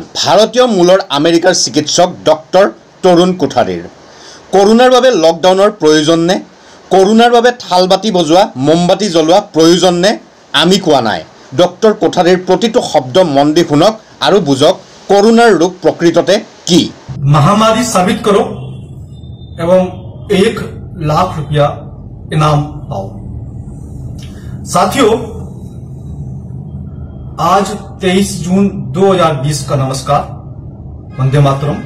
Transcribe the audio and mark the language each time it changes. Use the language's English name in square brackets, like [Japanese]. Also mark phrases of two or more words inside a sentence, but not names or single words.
[Assamese] ভাৰতীয় মূলৰ আমেৰিকাৰ চিকিৎসক ডক্টৰ তৰুণ কোঠাৰীৰ। কৰোনাৰ বাবে লকডাউনৰ প্ৰয়োজন নে? কৰোনাৰ বাবে থালবাতি বজোৱা, মোমবাতি জ্বলোৱা প্ৰয়োজন নে? আমি কোৱা নাই। ডক্টৰ কোঠাৰীৰ প্ৰতিটো শব্দ মন দি শুনক আৰু বুজক কৰোনাৰ ৰোগ প্ৰকৃততে কি। [Hindi] महामारी साबित करो एवं 1 लाख रुपया इनाम पाओ। साथियों, आज 23 जून 2020 का नमस्कार, वंदे मातरम।